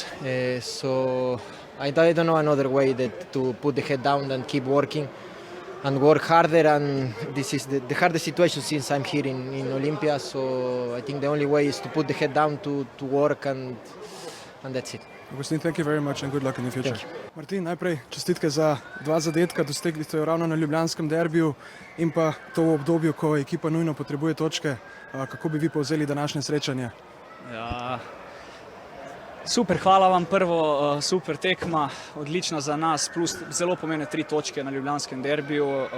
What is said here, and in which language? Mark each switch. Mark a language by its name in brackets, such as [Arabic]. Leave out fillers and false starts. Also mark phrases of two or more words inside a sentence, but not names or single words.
[English] So I don't know another way to put the head down and keep working and work harder. And this is the hardest situation since I'm here in Olympia. So I think the only way is to put the head down, to work, and that's it. Agustin, thank you very much and good luck in the future. [Slovenian] Martin, najprej čestitke za 2 zadetka, dostegli ste jo ravno na ljubljanskem derbiju in pa to v obdobju, ko ekipa nujno potrebuje točke. Kako bi vi povzeli današnje srečanje? Ja, super, hvala vam. Prvo, super tekma, odlična za nas, plus zelo pomembne 3 točke na ljubljanskem derbiju.